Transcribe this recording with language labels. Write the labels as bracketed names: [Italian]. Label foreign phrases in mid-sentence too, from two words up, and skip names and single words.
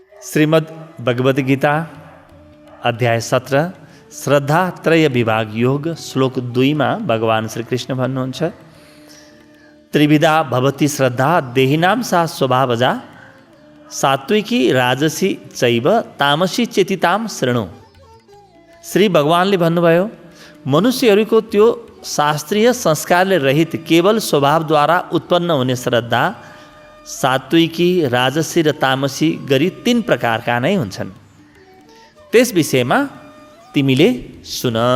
[Nepali] श्रीमद् भगवद गीता अध्याय 17 श्रद्धा त्रय विभाग योग श्लोक 2 में भगवान श्री कृष्ण भन्नुहुन्छ [Sanskrit] त्रिविधा भवति श्रद्धा देहिनाम सा स्वभावजा सात्विकी राजसी चैव तामसी चेतिताम शृणु। [Nepali] श्री भगवानले भन्नुभयो मनुष्यहरूको त्यो शास्त्रीय संस्कारले रहित केवल स्वभावद्वारा उत्पन्न हुने श्रद्धा सात्विकी राजसी र तामसी गरी 3 प्रकारका नै हुन्छन्। त्यस विषयमा तिमीले सुन।